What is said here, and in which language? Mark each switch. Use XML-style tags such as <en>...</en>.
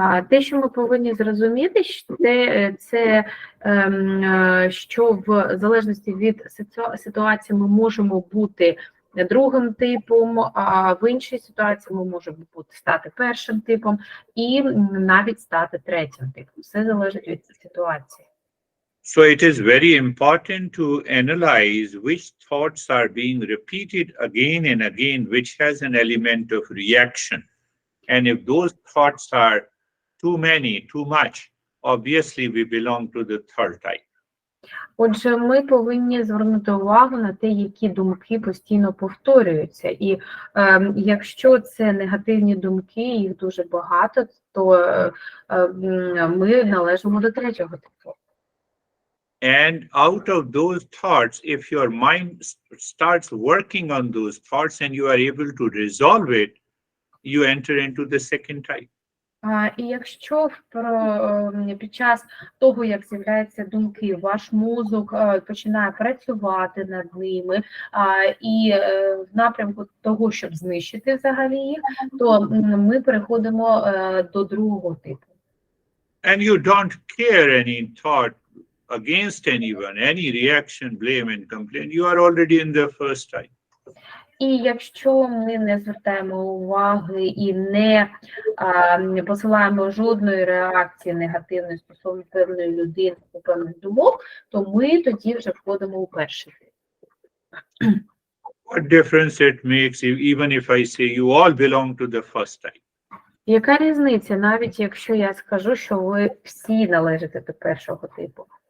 <uk>Те, що ми повинні зрозуміти, це що в залежності від ситуації ми можемо бути другим типом, а в іншій ситуації ми можемо стати першим типом і навіть стати третім типом. Все залежить від ситуації.</uk> <en>So it is very important to analyze which thoughts are being repeated again and again, which has an element of reaction. And if those thoughts are too many, too much, obviously we belong to the third type.</en> <uk>Отже, ми повинні звернути увагу на те, які думки постійно повторюються. І якщо це негативні думки, їх дуже багато, то ми належимо до третього типу.</uk> <en>And out of those thoughts, if your mind starts working on those thoughts and you are able to resolve it, you enter into the second type.</en> <uk>І якщо під час того, як з'являються думки, ваш мозок починає працювати над ними, і в напрямку того, щоб знищити взагалі їх, то ми переходимо до другого типу.</uk> <en>And you don't care any thought against anyone, any reaction, blame and complaint, you are already in the first type.</en> <uk>І якщо ми не звертаємо уваги і не посилаємо жодної реакції негативної стосовно певної людини, певних думок, то ми тоді вже входимо у перший тип.</uk> <en>What difference it makes even if I say you all belong to the first type?</en> <uk>Яка різниця, навіть якщо я скажу, що ви всі належите до першого типу?</uk>